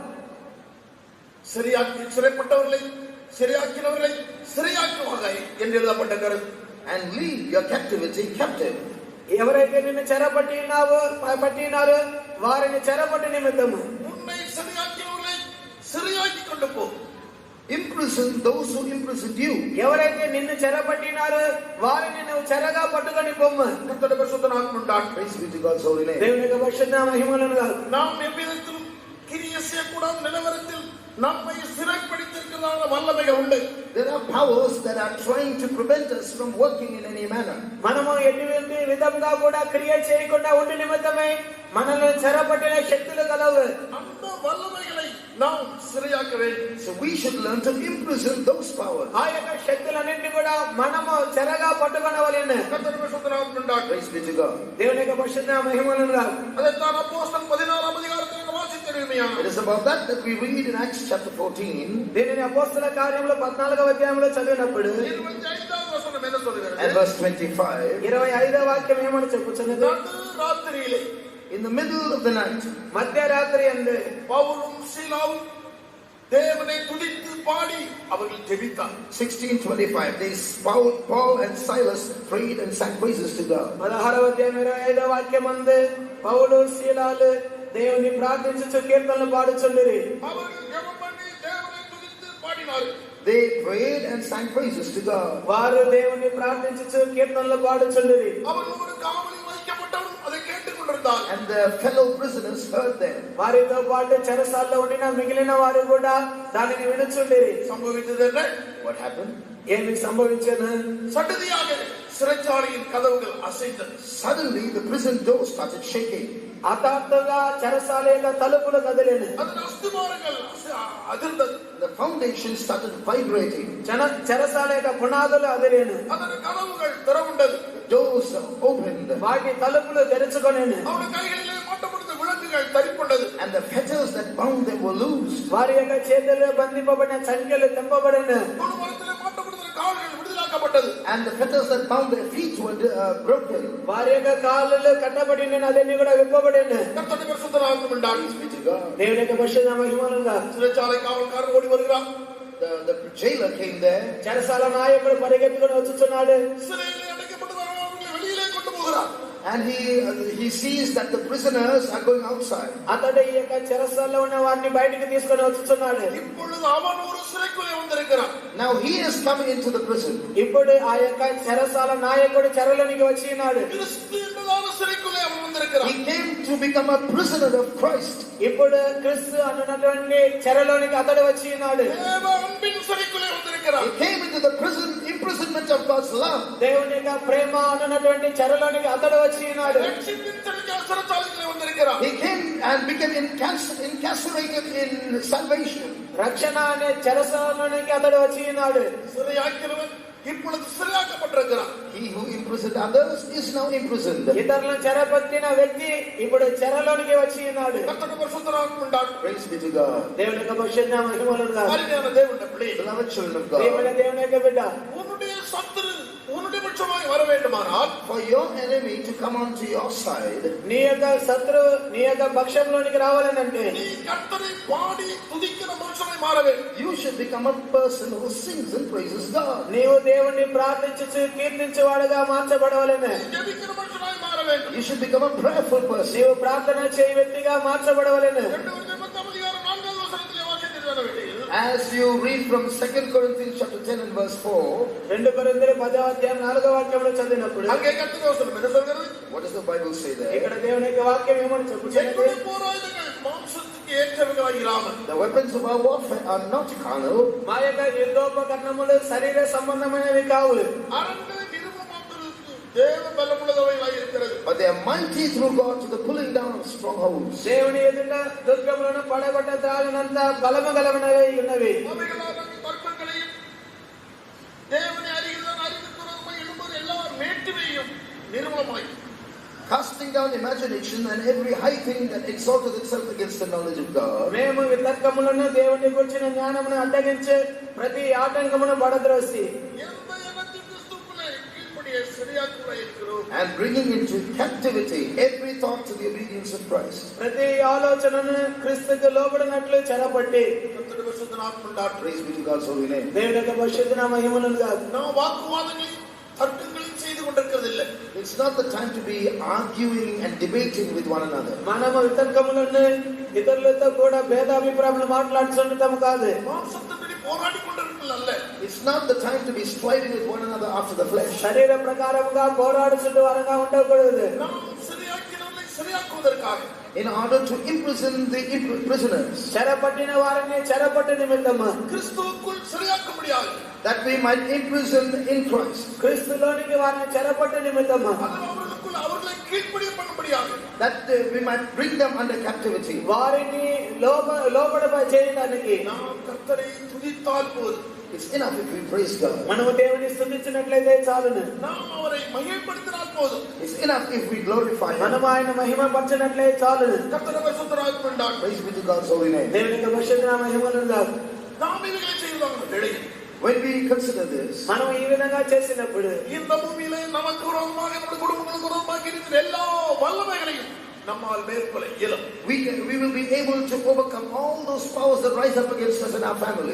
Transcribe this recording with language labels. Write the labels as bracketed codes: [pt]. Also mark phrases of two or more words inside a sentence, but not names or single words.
[ta] சிறைப்பட்டவர்களை சிறையாக்கினவர்களை சிறையாக்குவாங்க என்று எழுதப்பட்ட கருத்து. [en] and lead your captivity captive. [te] ఎవరైతే నిన్ను పట్టినారో వారిని చెరపట్టి నిమిత్తము [ta] உன்னை சிறையாக்கினவர்களை சிறையாக்கி கொண்டு போ. [en] Imprison those who imprisoned you. [te] ఎవరైతే నిన్ను చెరపట్టినారో వారిని నువ్వు చెరగా పట్టుకొని పొమ్మ. [ta] கர்த்தருடைய பரிசுத்த நாமம் உண்டாக. [en] Praise be to God's holy name. [te] దేవుని యొక్క పరిశుద్ధ మహిమలను కాదు, [ta] நாம் எவ்விதத்திலும் கிரியை செய்யக்கூடாத நிலவரத்தில் நம்மை சிறைப்படுத்தியிருக்கிறதான வல்லமைகள் உண்டு. [en] There are powers that are trying to prevent us from working in any manner. [te] మనము ఎటువంటి విధంగా కూడా క్రియ చేయకుండా ఉండి నిమిత్తమై మనల్ని చెరపట్టిన శక్తులు కలవు. [ta] அந்த வல்லமைகளை நாம் சிறையாக்க வேண்டும். [en] So we should learn to imprison those powers. [te] ఆ యొక్క శక్తులన్నింటినీ కూడా మనము చెరగా పట్టుకొనవలెను. [ta] கர்த்தருடைய பரிசுத்த நாமம் உண்டாகட்டும். [en] Praise be to God. [te] దేవుని యొక్క పరిశుద్ధ మహిమలను గాక. [ta] அதைத்தான் அப்போஸ்தலர் 16ஆம் அதிகாரத்தில் வாசிக்கிறோம். [en] It is about that we read in Acts chapter 14. [te] దీనిని అపోస్తల కార్యములు 14వ అధ్యాయంలో చదివినప్పుడు 25వ వచనం [ta] என்ன சொல்கிறது? [en] And verse 25. [te] 25వ వాక్యం ఏమని చెప్పుచున్నది? [ta] நடு ராத்திரியிலே [en] In the middle of the night, [te] మధ్యరాత్రి యందు [ta] பவுலும் சீலாவும் தேவனை துதித்து பாடி அவர்கள் ஜெபித்தார். 16:25. [en] Paul and Silas prayed and sang praises to God. [te] 16వ అధ్యాయం 25వ వాక్యం యందు పౌలు శీలాలు దేవుని ప్రార్థించుచు కీర్తనలు పాడుచుండిరి. [ta] அவர்கள் ஜெபம் பண்ணி தேவனை துதித்து பாடினார்கள். [en] They prayed and sang praises to God. [te] వారు దేవుని ప్రార్థించుచు కీర్తనలు పాడుచుండిరి. [ta] அவர்கள் ஒரு காவலில் வைக்கப்பட்டவரும் அதை கேட்டுக்கொண்டிருந்தார். [en] And their fellow prisoners heard them. [te] వారితో పాటు చెరసాల్లో ఉండిన మిగిలిన వారు కూడా దానిని వినుచుండిరి. [ta] சம்பவித்தது என்ன? [en] What happened? [te] ఏమి సంభవించెను? [ta] சடுதியாக சிறைச்சாலையின் கதவுகள் அசைந்தது. [en] Suddenly the prison door started shaking. [te] హఠాత్తుగా చెరసాల యొక్క తలుపులు కదిలేను. [ta] அதன் அஸ்திவாரங்கள் அதிர்ந்தது. [en] The foundation started vibrating. [te] చెరసాల యొక్క పునాదులు అదిలేను. [ta] அதன் கதவுகள் திறவுண்டது. [en] Doors opened. [te] వాటి తలుపులు తెరుచుకొనేను. [ta] அவருடைய கைகளிலே மாட்டப்பட்ட விலங்குகள் தரிப்புண்டது. [en] And the fetters that bound them were loosed. [te] వారి యొక్క చేతుల్లో బంధింపబడిన సంఖ్యలు తెంపబడెను. [ta] தொழுமரத்திலே மாட்டப்பட்ட கால்கள் விடுதலாக்கப்பட்டது. [en] And the fetters that bound their feet were broken. [te] వారి యొక్క కాళ్ళు కట్టబడిన అదన్నీ కూడా విప్పబడెను. [ta] கர்த்தருடைய பரிசுத்த நாமம் உண்டாகட்டும். [en] Be to God. [te] దేవుని యొక్క పరిశుద్ధ మహిమలుగా [ta] சிறைச்சாலை காவல்காரன் ஓடி வருகிறான். [en] The jailer came there. [te] చెరసాల నాయకుడు పరిగెత్తుకొని వచ్చుచున్నాడు. [ta] சிறையிலே அடைக்கப்பட்டு அவர்களை வெளியிலே கொண்டு போகிறார். [en] And he sees that the prisoners are going outside. [te] అతడు ఈ యొక్క చెరసాలలో ఉన్న వారిని బయటికి తీసుకొని వచ్చుచున్నాడు. [ta] இப்பொழுது அவன் ஒரு சிறைக்குள்ளே வந்திருக்கிறான். [en] Now he is coming into the prison. [te] ఇప్పుడు ఆ యొక్క చెరసాల నాయకుడు చెరలోనికి వచ్చి ఉన్నాడు. [ta] கிறிஸ்து என்பதான சிறைக்குள்ளே அவன் வந்திருக்கிறான். [en] He came to become a prisoner of Christ. [te] ఇప్పుడు క్రీస్తు అన్నటువంటి చెరలోనికి అతడు వచ్చి ఉన్నాడు. [ta] தேவ அன்பின் சிறைக்குள்ளே வந்திருக்கிறான். [en] He came into the imprisonment of God's love. [te] దేవుని యొక్క ప్రేమ అన్నటువంటి చెరలోనికి అతడు వచ్చి ఉన్నాడు. [ta] ரட்சிப்பின் சிறைச்சாலைக்குள்ளே வந்திருக்கிறான். [en] He came and became incarcerated in salvation. [te] రక్షణ అనే చెరసాలలోనికి అతడు వచ్చి ఉన్నాడు. [ta] சிறையாக்கிறவன் இப்பொழுது சிறையாக்கப்பட்டிருக்கிறான். [en] He who imprisoned others is now imprisoned. [te] ఇతరులను చెరపట్టిన వ్యక్తి ఇప్పుడు చెరలోనికి వచ్చి ఉన్నాడు. [ta] கர்த்தருடைய பரிசுத்த நாமம் உண்டாகட்டும். [en] Praise be to God. [te] దేవుని యొక్క పరిశుద్ధ మహిమలుగా [ta] அருமையான தேவனுடைய பிள்ளையே, [en] Beloved children of [te] దేవుని [en] God, [te] దేవుని యొక్క బిడ్డ, [ta] உன்னுடைய சத்துரு உன்னுடைய பட்சமாய் வர வேண்டுமானால் [en] for your enemy to come onto your side, [te] నీ యొక్క శత్రువు నీ యొక్క పక్షంలోనికి రావాలనంటే [ta] நீ கர்த்தரை பாடி துதிக்கிற மனுஷனாய் மாற வேண்டும். [en] you should become a person who sings and praises God. [te] నీవు దేవుణ్ణి ప్రార్థించుచు కీర్తించేవాడుగా మార్చబడవలెను. [ta] ஜெபிக்கிற மனுஷனாய் மாற வேண்டும். [en] You should become a prayerful person. [te] నీవు ప్రార్థన చేయి వ్యక్తిగా మార్చబడవలెను. [ta] 2 அதிகாரம் 4வது வசனத்திலே வாசிக்கிறதான வேளையில் [en] As you read from 2 Corinthians chapter 10 and verse 4, [te] 2 కొరింథీయులు 10వ అధ్యాయం 4వ వాక్యంలో చదివినప్పుడు [ta] அங்கே கர்த்தருடைய வசனம் என்ன சொல்கிறது? [en] what does the Bible say there? [te] ఇక్కడ దేవుని యొక్క వాక్యం ఏమని చెప్పుచున్నది? [ta] என்னுடைய போராயுதங்கள் மாம்சத்துக்கு ஏற்றவைகளாய் இராமல் [en] The weapons of our warfare are not carnal, [te] మా యొక్క యుద్ధోపకరణములు శరీర సంబంధమైనవి కావు, [ta] அரண்களை நிறுவனமாக்குவதற்கு தேவ பலமுள்ளவைகளாய் இருக்கிறது. [en] but they are mighty through God to the pulling down of strongholds. [te] దేవుని ఎదుట దుర్గములను పడగొట్ట త్రాగినంత బలము గలవనవై ఉన్నవి. [ta] அவைகளால் அந்த தர்க்கங்களையும் தேவனை அறிகிறதான் அறிவிக்கிறதுமாய் எழும்புகிற எல்லா மேட்டுமையும் நிர்மூலமாய் [en] Casting down imagination and every high thing that exalted itself against the knowledge of God, [te] మేము వితర్కములను దేవుని గురించిన జ్ఞానమును అడ్డగించే ప్రతి ఆటంకమును పడద్రోసి [ta] எந்த எண்ணத்தின் கிறிஸ்துவுக்குள்ளே கீழ்ப்படிய சரியாக்குள்ளே இருக்கிறோம். [en] and bringing into captivity every thought to the obedience of Christ. [te] ప్రతి ఆలోచనను క్రీస్తుకు లోబడినట్లు చెరపట్టి [ta] கர்த்தருடைய பரிசுத்த நாமம் உண்டாகட்டும். [en] Praise be to God's holy name. [te] దేవుని యొక్క పరిశుద్ధ మహిమలను కాదు, [ta] நாம் வாக்குவாதங்களையும் தர்க்கங்களையும் செய்து கொண்டிருக்கிறதில்லை. [en] It's not the time to be arguing and debating with one another. [te] మనము వితర్కములను ఇతరులతో కూడా భేదాభిప్రాయాలు మాట్లాడుతుండటం కాదు. [ta] மாம்சத்தின்படி போராடி கொண்டிருக்கிறது அல்ல. [en] It's not the time to be striving with one another after the flesh. [te] శరీర ప్రకారముగా పోరాడుచుంటూ వరంగా ఉండకూడదు. [ta] நாம் சிறையாக்கினவர்களை சிறையாக்குவதற்காக [en] In order to imprison the prisoners, [te] చెరపట్టిన వారిని చెరపట్టు నిమిత్తము [ta] கிறிஸ்துவுக்குள் சிறையாக்க முடியாது. [en] that we might imprison in Christ. [te] క్రీస్తులోనికి వారిని చెరపట్టు నిమిత్తము [ta] அது அவர்களுக்குள் அவர்களை கீழ்ப்படிய பண்ணும்படியாக [en] that we might bring them under captivity. [te] వారిని లోబడ చేయడానికి [ta] நாம் கர்த்தரை துதித்தால் போதும். [en] It's enough if we praise God. [te] మనము దేవుని స్తుతించినట్లయితే చాలును. [ta] நாம் அவரை மகிமைப்படுத்தினால் போதும். [en] It's enough if we glorify Him. [te] మనము ఆయన మహిమపరచినట్లయితే చాలును. [ta] கர்த்தரை பரிசுத்தராக கொண்டார். [en] Praise be to God's holy name. [te] దేవుని యొక్క పరిశుద్ధ నామ మహిమనుగాక. [ta] நாம் இவைகளை செய்வாங்க வேளையில் [en] When we consider this, [te] మనం ఈ విధంగా చేసినప్పుడు [ta] இந்த பூமியிலே நமக்கு விரோதமாக நம்முடைய குடும்பங்களுக்கு விரோதமாக இருக்கிற எல்லா வல்லமைகளையும் நம்மால் மேற்கொள்ள இயலும். [en] we will be able to overcome all those powers that rise up against us in our family.